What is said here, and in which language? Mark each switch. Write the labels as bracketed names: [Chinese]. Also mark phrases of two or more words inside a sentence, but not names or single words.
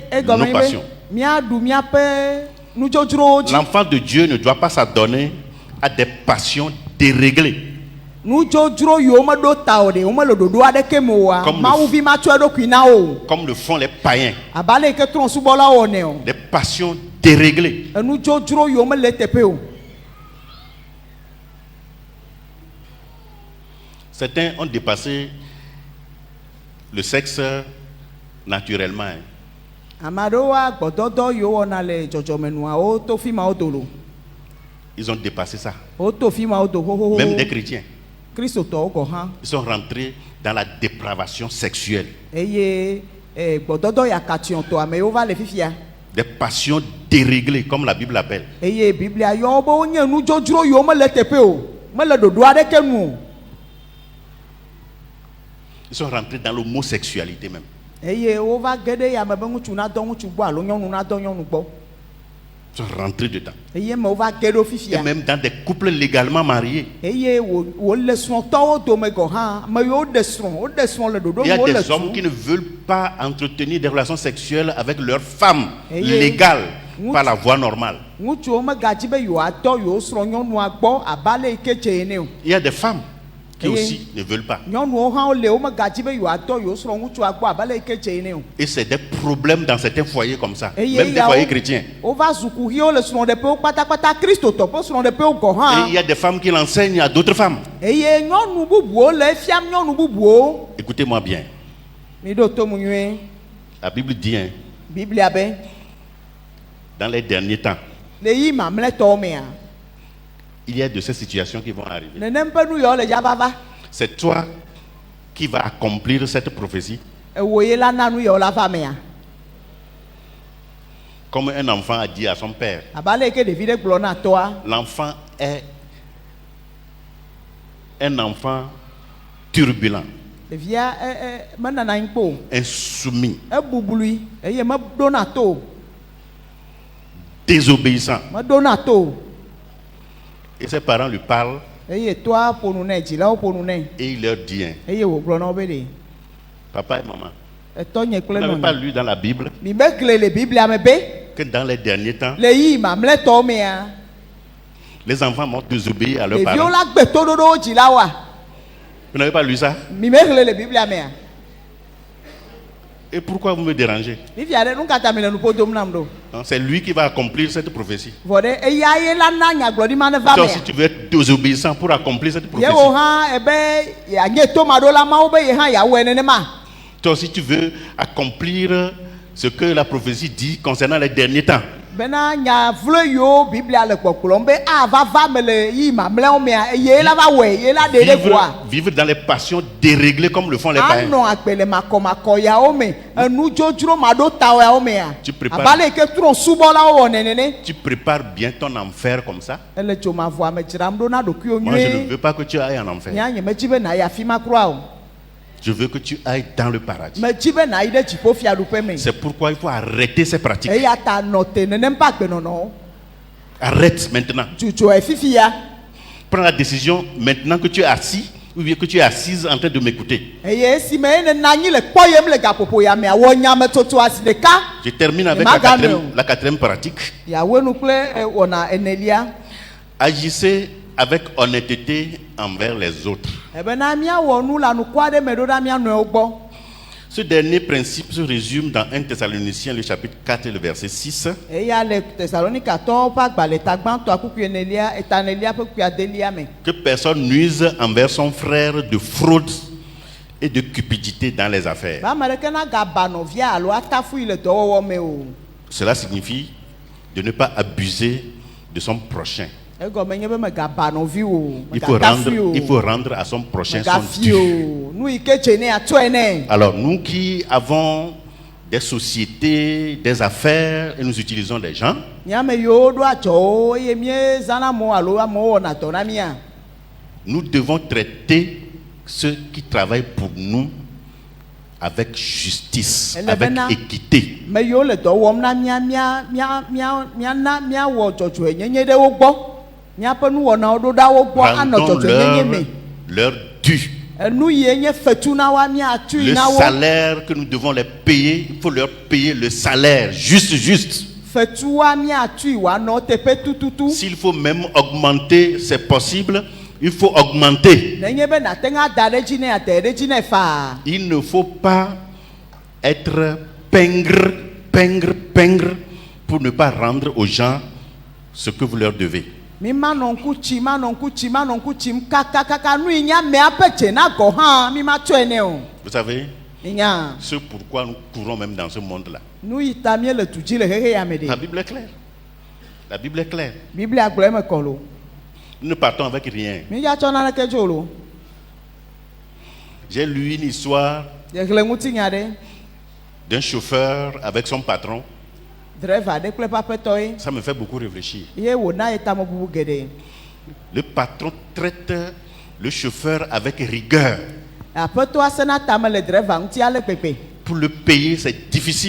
[Ewe] Egɔme [French] nos [Ewe] ye [French] passions. [Ewe] be míaɖu míaƒe nudzodzrowo dzi. [French] L'enfant de Dieu ne doit pas s'adonner à des passions déréglées. [Ewe] Nudzodzro yiwo meɖo ta o ɖe wo mele ɖoɖo aɖeke me oa. [French] Comme le [Ewe] Mawuvi ma tsɔ eɖokui na o. [French] Comme le font les païens. [Ewe] Abe ale yi ke trɔ̃subɔlawo wɔnɛ o. [French] Des passions déréglées. [Ewe] Enudzodzro yiwo mele teƒe o. [French] Certains ont dépassé le sexe naturellement. Hein. [Ewe] Ame aɖewoa gbɔdɔdɔ yiwo wɔna le dzɔdzɔmenua woto fi ma wo dolo. [French] Ils ont dépassé ça. [Ewe] Woto fi ma wo do [French] Même des [Ewe] xoxoxo. [French] chrétiens. [Ewe] Kristotɔwo gɔ hã. [French] Ils sont rentrés dans la dépravation sexuelle. [Ewe] Eye gbɔdɔdɔ yakatiɔtɔ amewo va le fifia. [French] Des passions déréglés, comme la Bible l'appelle. [Ewe] eye biblia yɔ be wonye nudzodzro yiwo mele teƒe o, mele ɖoɖo aɖeke nu o. [French] Ils sont rentrés dans l'homosexualité même. [Ewe] Eye wova ge ɖe yame be ŋutsu nadɔ ŋutsu gbɔ alo nyɔnu nadɔ nyɔnu gbɔ. [French] Ils sont rentrés dedans. [Ewe] Eye me wova ge ɖo [French] Et [Ewe] fifia. [French] même dans des couples légalement mariés. [Ewe] Eye wole srɔ̃tɔwo dome gɔ hã, ame yiwo ɖe srɔ̃ le ɖoɖo [French] Il y a [Ewe] wo le [French] des hommes qui [Ewe] srɔ̃. [French] ne veulent pas entretenir des relations sexuelles avec leurs femmes Et légales nous- par la voie normale. [Ewe] Ŋutsuwo megadzi be yewoadɔ yewo srɔ̃nyɔnua gbɔ abe ale yi ke dze ene o. [French] Il y a des femmes qui Et aussi ne veulent pas. [Ewe] Nyɔnuwo hã wole wo megadzi be yewoadɔ yewo srɔ̃ŋutsua gbɔ abe ale yi ke dze ene o. [French] Et c'est des problèmes dans certains foyers comme ça. [Ewe] Eye [French] Même des [Ewe] yawo- [French] foyers chrétiens. [Ewe] Wova zukuviwo le srɔ̃ɖeƒewo kpatakpata kristotɔ ƒe srɔ̃ɖeƒewo gɔ [French] Et il [Ewe] hã. [French] y a des femmes qui l'enseignent à d'autres femmes. [Ewe] Eye nyɔnu bubuwo le efiam nyɔnu bubuwo. [French] Écoutez-moi bien. [Ewe] Mi ɖo to mu nyuie. [French] La Bible dit, hein, [Ewe] Biblia be [French] dans les derniers temps, [Ewe] le yi mamlɛtɔwo mea, [French] il y a de ces situations qui vont arriver. [Ewe] nenem ƒe nu yawo le ya vava. [French] C'est toi qui vas accomplir cette prophétie. [Ewe] Ewo ye la na nu yawo la va mea. [French] Comme un enfant a dit à son père. [Ewe] Abe ale yi ke ɖevi ɖe gblɔ na tɔa. [French] L'enfant est un enfant turbulent, [Ewe] Ɖevia menana anyi kpo o. [French] insoumis, [Ewe] Ebublui eye meɖo na to o. [French] désobéissant. [Ewe] Meɖo na to o. [French] Et ses parents lui parlent [Ewe] Eye toa ƒo nu nɛ, dzilawo ƒo nu nɛ. [French] et il leur dit, hein, [Ewe] Eye wògblɔ na wo be ɖe [French] papa et maman, [Ewe] etɔnye [French] vous [Ewe] kple [French] n'avez pas [Ewe] nɔnye. [French] lu dans la Bible [Ewe] Mi be gble le Biblia me be [French] que dans les derniers temps, [Ewe] le yi mamlɛtɔwo mea, [French] les enfants vont désobéir à leurs [Ewe] ɖeviwo [French] parents. [Ewe] la gbe toɖoɖowo dzilawoa. [French] Vous n'avez pas lu ça? [Ewe] Mi me gble le Biblia mea. [French] Et pourquoi vous me dérangez? [Ewe] Fifia ɖe nu ka ta mi le nuƒo dom nam ɖo. [French] Non, c'est lui qui va accomplir cette prophétie. [Ewe] Vɔ ɖe eya ye la na nyagblɔɖi ma ne va [French] Toi [Ewe] mea. [French] aussi, tu veux être désobéissant pour accomplir cette prophétie. [Ewe] Yewo hã ebe yeanye tomaɖo la mawo be ye hã yeawɔe nenema. [French] Toi aussi, tu veux accomplir ce que la prophétie dit concernant les derniers temps. [Ewe] Bena nya vlo yiwo Biblia le kpɔkplɔm be ava va me le yi mamlɛwo mea ye la va wɔe ye la ɖe ɖe ʋua. [French] Vivre dans les passions déréglées comme le font les païens. [Ewe] Anɔ agbe le makɔmakɔ yawo me, enu dzodzro maɖo tawo yawo mea. [French] Tu prépares- [Ewe] Abe ale yi ke trɔ subɔlawo wɔ nenene. [French] Tu prépares bien ton enfer comme ça. [Ewe] Ele dzomavɔa me dzram ɖo na ɖokuiwo [French] Moi, je ne [Ewe] nyuie. [French] veux pas que tu ailles en enfer. [Ewe] Nya nye medzi be nayi afi ma kura o. [French] Je veux que tu ailles dans le paradis. [Ewe] Medzi be nayi ɖe dziƒofiaɖuƒe me. [French] C'est pourquoi il faut arrêter ces pratiques. [Ewe] Eya ta nɔ te nenem ƒe agbenɔnɔwo. [French] Arrête maintenant. [Ewe] Dzudzoe fifia. [French] Prends la décision maintenant que tu es assis ou bien que tu es assise en train de m'écouter. [Ewe] Eye esime ye nena anyi le kpɔ yem le gaƒoƒo ya mea wɔ nyametsotso asi ɖeka. [French] Je termine avec [Ewe] Magano. [French] la quatrième pratique. [Ewe] Yawoe nu kple wɔna enelia. [French] Agissez avec honnêteté envers les autres. [Ewe] Ebena míawɔ nu le anukua aɖe me ɖo ɖa mía nɔewo gbɔ. [French] Ce dernier principe se résume dans 1 Thessaloniciens, le chapitre 4 et le verset 6. [Ewe] Eya le Thessalonikatɔwo ƒe agbalẽta gbãtɔa kuku enelia etanelia ƒe kuku adelia me. [French] Que personne nuise envers son frère de fraude et de cupidité dans les affaires. [Ewe] Be ame ɖeke na gaba nɔvia alo atafui le dɔwɔwɔ me o. [French] Cela signifie de ne pas abuser de son prochain. [Ewe] Egɔme nye be megaba nɔvi o. [French] Il faut rendre à son prochain son [Ewe] Megafi [French] dû. [Ewe] o. Nu yi ke dze ne atsɔe nɛ. [French] Alors, nous qui avons des sociétés, des affaires, et nous utilisons des gens, [Ewe] Míame yiwo ɖo adzɔwo eye míezãna amewo alo amewo wɔna dɔ na mía. [French] nous devons traiter ceux qui travaillent pour nous avec justice, Elle est avec maintenant- équité. [Ewe] Me yiwo le dɔ wɔm na míana míawɔ dzɔdzɔenyenye ɖe wo gbɔ. Míaƒe nuwɔnawo ɖo ɖa wo gbɔ anɔ [French] Rendons [Ewe] dzɔdzɔenyenye me. [French] leur dû. [Ewe] Enu yie nye fetu na wa míatui [French] Le [Ewe] na wo. [French] salaire que nous devons les payer, il faut leur payer le salaire juste. [Ewe] Fetua míatui wòanɔ teƒe tututu. [French] S'il faut même augmenter, c'est possible, il faut augmenter. [Ewe] Nenye be nate ŋu ada ɖe dzi ne ade ɖe dzi ne faa. [French] Il ne faut pas être pingre pour ne pas rendre aux gens ce que vous leur devez. [Ewe] Mi ma nɔ ŋku tsim kakakaka nu yi nye amea ƒe dze na gɔ hã mi ma tsɔe nɛ o. [French] Vous savez, [Ewe] Nya [French] ce pourquoi nous courons même dans ce monde-là. [Ewe] nu yi ta mie le du dzi le xexe ya me [French] La [Ewe] ɖe. [French] Bible est claire. La Bible est claire. [Ewe] Biblia gblɔ eme kɔ lo. [French] Nous ne partons avec rien. [Ewe] Mi ya tsɔ naneke dzo lo. [French] J'ai lu une histoire [Ewe] Yehle ŋutinya ɖe. [French] d'un chauffeur avec son patron. [Ewe] Driver de kple papetɔ ye. [French] Ça me fait beaucoup réfléchir. [Ewe] Ye wòna ye tamebubu geɖe. [French] Le patron traite le chauffeur avec rigueur. [Ewe] Aƒetɔa sena tame le driver ŋuti ale gbegbe. [French] Pour le payer, c'est difficile.